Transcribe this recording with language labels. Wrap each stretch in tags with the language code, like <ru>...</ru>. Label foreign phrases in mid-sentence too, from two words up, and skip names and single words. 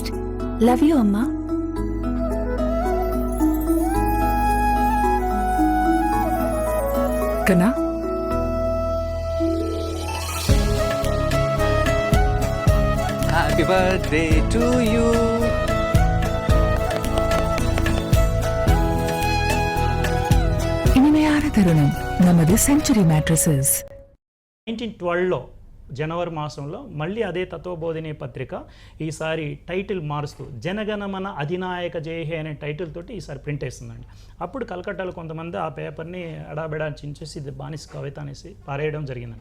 <en>Love you, Amma.</en> <ta>கண்ணா,</ta> <en>Happy birthday to you.</en> <ta>இனிமையான தருணம் நமது செஞ்சுரி மேட்ரஸஸ்.</ta> <te>1912లో జనవరి మాసంలో మళ్ళీ అదే తత్వబోధిని పత్రిక ఈసారి టైటిల్ మారుస్తూ జనగణమన అధినాయక జయహే అనే టైటిల్ తోటి ఈసారి ప్రింట్ వేస్తుందండి. అప్పుడు కలకట్టాలో కొంతమంది ఆ పేపర్ని ఎడాబెడా చించేసి ఇది బానిస కవిత అనేసి పారేయడం జరిగిందండి.</te>